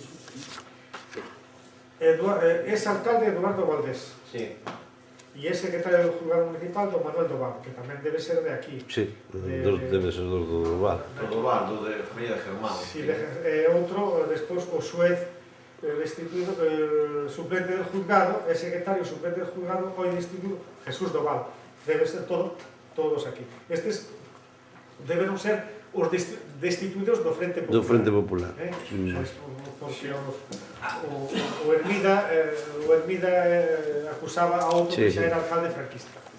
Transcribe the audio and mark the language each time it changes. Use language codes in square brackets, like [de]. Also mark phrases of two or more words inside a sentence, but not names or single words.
[es] Es alcalde Eduardo Valdés. Sí. [gl] E é secretario do Juzgado Municipal do Manuel Doval, que tamén debe ser de aquí. Sí, debe ser do Doval. Do Doval, do de familia de Germán. Sí, outro, despois, o xuez destituído, [es] suplente del juzgado, [gl] é secretario [es] suplente del juzgado, hoy destituído, [gl] Jesús Doval. Debe ser todos aquí. Estes deberon ser os destituídos do Frente Popular. Do Frente Popular. Porque o Hermida acusaba a outro que xa era alcalde franquista.